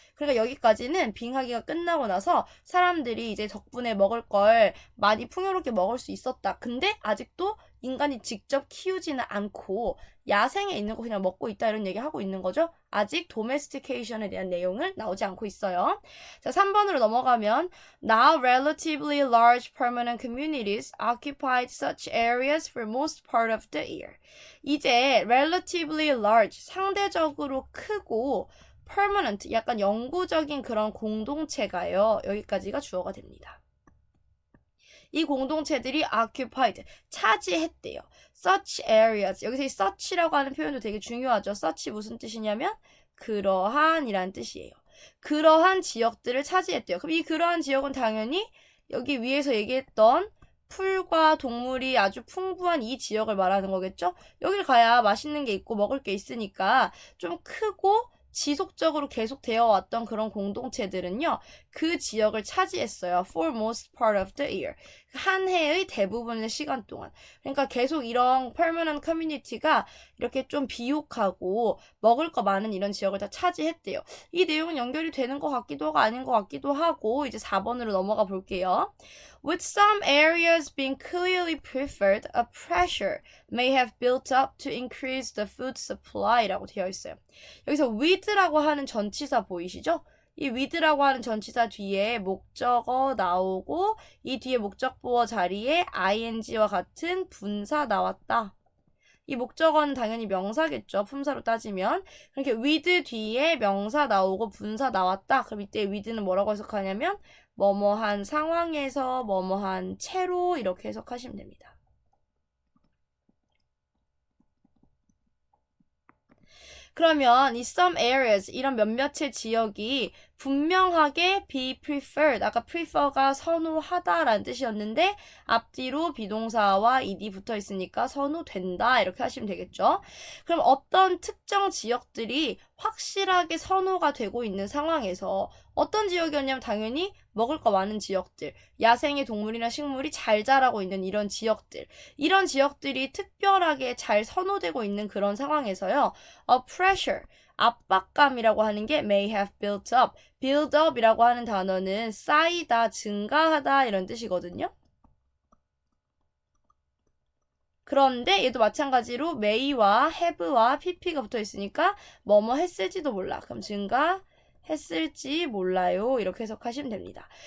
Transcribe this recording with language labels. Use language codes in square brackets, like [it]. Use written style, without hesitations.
[ko] 그러니까 여기까지는 빙하기가 끝나고 나서 사람들이 이제 덕분에 먹을 걸 많이 풍요롭게 먹을 수 있었다. 근데 아직도 인간이 직접 키우지는 않고 야생에 있는 거 그냥 먹고 있다 이런 얘기 하고 있는 거죠. 아직 도메스티케이션에 대한 내용을 나오지 않고 있어요. 자, 3번으로 넘어가면 [en] Now relatively large permanent communities occupied such areas for most part of the year. [ko] 이제 [en] relatively large, [ko] 상대적으로 크고 permanent, 약간 영구적인 그런 공동체가요. 여기까지가 주어가 됩니다. 이 공동체들이 occupied, 차지했대요. such areas, 여기서 이 such라고 하는 표현도 되게 중요하죠. such 무슨 뜻이냐면 그러한 이라는 뜻이에요. 그러한 지역들을 차지했대요. 그럼 이 그러한 지역은 당연히 여기 위에서 얘기했던 풀과 동물이 아주 풍부한 이 지역을 말하는 거겠죠? 여길 가야 맛있는 게 있고 먹을 게 있으니까 좀 크고 지속적으로 계속 되어 왔던 그런 공동체들은요, 그 지역을 차지했어요. [en] For most part of the year. [ko] 한 해의 대부분의 시간 동안. 그러니까 계속 이런 permanent community가 이렇게 좀 비옥하고 먹을 거 많은 이런 지역을 다 차지했대요. 이 내용은 연결이 되는 것 같기도 하고 아닌 것 같기도 하고, 이제 4번으로 넘어가 볼게요. [en] With some areas being clearly preferred, a pressure may have built up to increase the food supply라고 [ko] 되어 있어요. 여기서 with라고 하는 전치사 보이시죠? 이 with라고 하는 전치사 뒤에 목적어 나오고 이 뒤에 목적보어 자리에 ing와 같은 분사 나왔다. 이 목적어는 당연히 명사겠죠. 품사로 따지면. 그렇게 with 뒤에 명사 나오고 분사 나왔다. 그럼 이때 with는 뭐라고 해석하냐면 뭐뭐한 상황에서 뭐뭐한 채로 이렇게 해석하시면 됩니다. 그러면 이 some areas 이런 몇몇의 지역이 분명하게 be preferred, 아까 prefer가 선호하다라는 뜻이었는데 앞뒤로 비동사와 ed 붙어 있으니까 선호된다 이렇게 하시면 되겠죠. 그럼 어떤 특정 지역들이 확실하게 선호가 되고 있는 상황에서 어떤 지역이었냐면 당연히 먹을 거 많은 지역들, 야생의 동물이나 식물이 잘 자라고 있는 이런 지역들, 이런 지역들이 특별하게 잘 선호되고 있는 그런 상황에서요. pressure, 압박감이라고 하는 게 [en] may have built up. [ko] build up이라고 하는 단어는 쌓이다, 증가하다 이런 뜻이거든요. 그런데 얘도 마찬가지로 may와 have와 pp가 붙어 있으니까 뭐뭐 했을지도 몰라. 그럼 증가했을지 몰라요. 이렇게 해석하시면 됩니다.